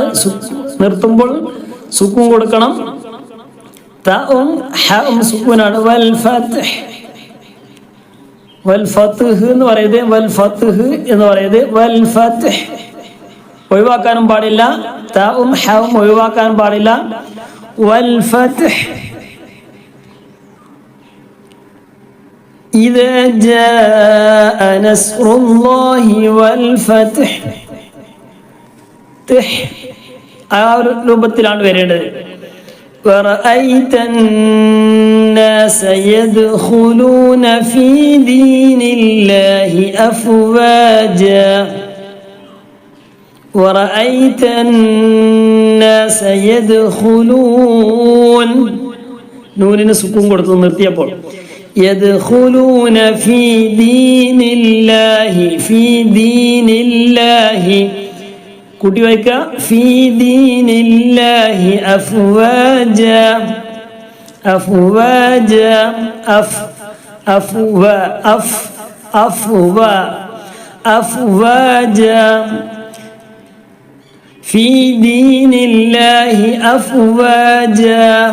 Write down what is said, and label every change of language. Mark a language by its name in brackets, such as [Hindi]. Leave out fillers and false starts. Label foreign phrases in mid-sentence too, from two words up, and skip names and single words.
[Malayalam] നിർത്തുമ്പോൾ സുക്കൂൻ കൊടുക്കണം. തഉം ഹഉം സുക്കൂനാണ്. വൽ ഫത്ഹ്. വൽ ഫത്ഹ് എന്ന് പറയുന്നത്, വൽ ഫത്ഹ് എന്ന് പറയുന്നത് വൽ ഫത്ഹ്. ഒഴിവാക്കാനും പാടില്ല. തഉം ഹഉം ഒഴിവാക്കാൻ പാടില്ല. വൽ ഫത്ഹ്. [Arabic] إذا جاء نصر الله والفتح. [Malayalam] ആ ഒരു രൂപത്തിലാണ് വരേണ്ടത്. [Arabic] ورأيت الناس يدخلون في دين الله أفواجا. ورأيت الناس يدخلون, [Malayalam] നൂനിന് സുക്കൂൻ കൊടുത്തു നിർത്തിയപ്പോൾ. [Arabic] يدخلون في دين الله, في دين الله [Malayalam] കൂട്ടി വായിക്ക. [Arabic] في دين الله أفواجا. أفواجا أف أفوا أف أفوا أفواجا. في دين الله أفواجا.